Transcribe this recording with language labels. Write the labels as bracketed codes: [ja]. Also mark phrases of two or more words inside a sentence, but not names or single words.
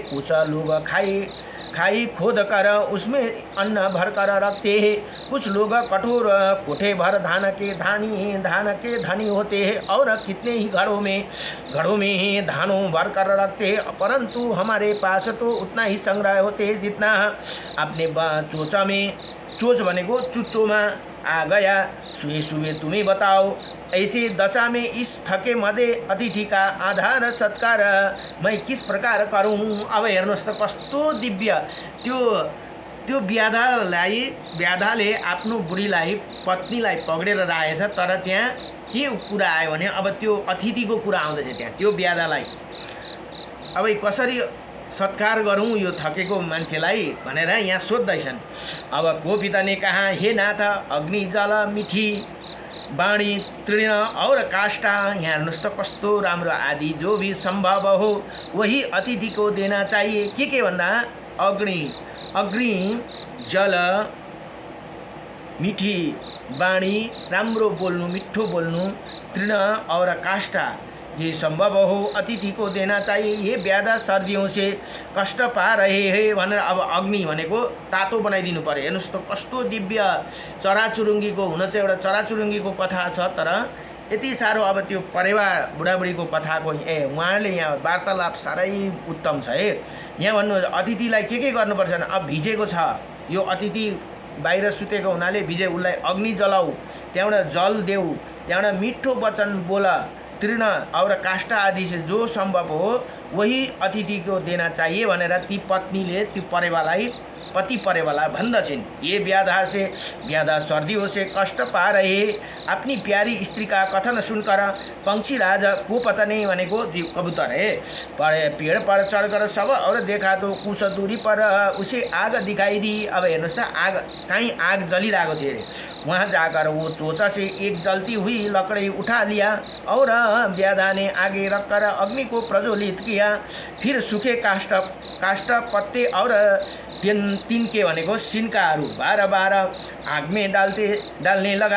[hi] कुछ लोग खाई खोद कर उसमें अन्न भर कर रखते हैं, कुछ लोग कठोर कोठे भर धान के धनी होते हैं, और कितने ही घड़ों में ही धानों भर कर रखते हैं, परंतु हमारे पास तो उतना ही संग्रह होते हैं जितना अपने चोच [ne] भनेको चुच्चोमा [hi] आ गया। सुबह तुम्हें बताओ, ऐसी दशा में इस थके मदे अतिथि का आधार सत्कार मैं किस प्रकार करूँ। [ne] अब हेर्नुहोस् त, कस्तो दिव्य त्यो त्यो व्याधाले आफ्नो बुढीलाई पत्नीलाई पक्रेर राखेछ। तर त्यहाँ के कुरा आयो भने अब त्यो अतिथिको कुरा आउँदैछ त्यहाँ त्यो व्याधालाई। अब कसरी सत्कार गरौँ यो थकेको मान्छेलाई भनेर यहाँ सोध्दैछन्। [hi] अब गोपिता ने कहा, हे नाथ, अग्नि जल मिठी वाणी तृण और काष्ठा। [ne] यहाँ हेर्नुहोस् त कस्तो राम्रो, [hi] आदि जो भी संभव हो वही अतिथि को देना चाहिए। [ne] के भन्दा [hi] अग्नि जल मिठी वाणी, [ne] राम्रो बोल्नु, मिठो बोल्नु, [hi] तृण और काष्ठा, ये संभव हो अतिथि को देना चाहिए। ये व्याधा सर्दियों से कष्ट पा रहे हैं [ne] भनेर अब अग्नि भनेको तातो बनाइदिनु पर्यो। हेर्नुहोस् त कस्तो दिव्य चराचुरुङ्गीको हुन चाहिँ एउटा चराचुरुङ्गीको कथा छ, तर यति साह्रो अब त्यो परेवा बुढाबुढीको कथाको उहाँले यहाँ वार्तालाप साह्रै उत्तम छ है। यहाँ भन्नु अतिथिलाई के गर्नुपर्छ भने, अब भिजेको छ यो अतिथि, बाहिर सुतेको हुनाले भिजे, उसलाई अग्नि जलाऊ, त्यहाँबाट जल देऊ, त्यहाँबाट मिठो वचन बोला, [hi] तृण और काष्ठा आदि से जो संभव हो वही अतिथि को देना चाहिए [ne] भनेर ती पत्नीले त्यो पति परेवाला भन्दछन्। [hi] ये व्याधा सर्दियों से कष्ट पा रहे, अपनी प्यारी स्त्री का कथन सुनकर पंक्षी राजा को पतने भनेको कबूतर है, पेड़ पर चढ़कर सब और देखा तो कुछ दूरी पर उसे आग दिखाई दी। [ne] अब हेर्नुहोस् त आग, [hi] कहीं आग [ne] जलिरहेको थियो अरे, [hi] वहाँ जाकर वो चोचा से एक जलती हुई लकड़ी उठा लिया और व्याधा ने आगे रखकर अग्नि को प्रज्वलित किया। फिर सूखे काष्ठ पत्ते और तिनके [ne] भनेको सिन्काहरू [hi] बार आग में डालने लगा।